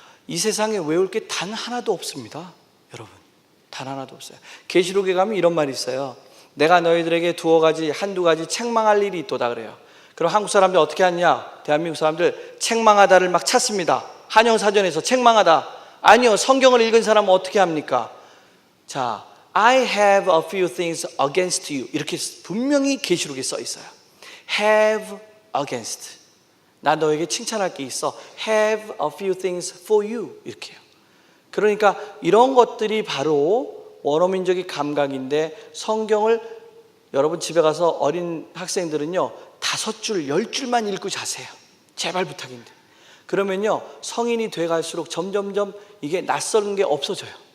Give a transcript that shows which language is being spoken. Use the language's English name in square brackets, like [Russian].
[Korean] 이 세상에 외울 게 단 하나도 없습니다. 여러분, 단 하나도 없어요. 계시록에 가면 이런 말이 있어요. 내가 너희들에게 한두 가지 책망할 일이 있도다 그래요. 그럼 한국 사람들 어떻게 하냐? 대한민국 사람들 책망하다를 막 찾습니다. 한영사전에서 책망하다. 아니요, 성경을 읽은 사람은 어떻게 합니까? [English] 자, I have a few things against you. [Korean] 이렇게 분명히 계시록에 써 있어요. [English] have against. [Korean] 나 너에게 칭찬할 게 있어. [English] have a few things for you. [Korean] 이렇게요. 그러니까 이런 것들이 바로 원어민적인 감각인데, 성경을 여러분 집에 가서 어린 학생들은요, 5줄, 10줄만 읽고 자세요. 제발 부탁인데. 그러면요, 성인이 돼갈수록 점점점 이게 낯선 게 없어져요.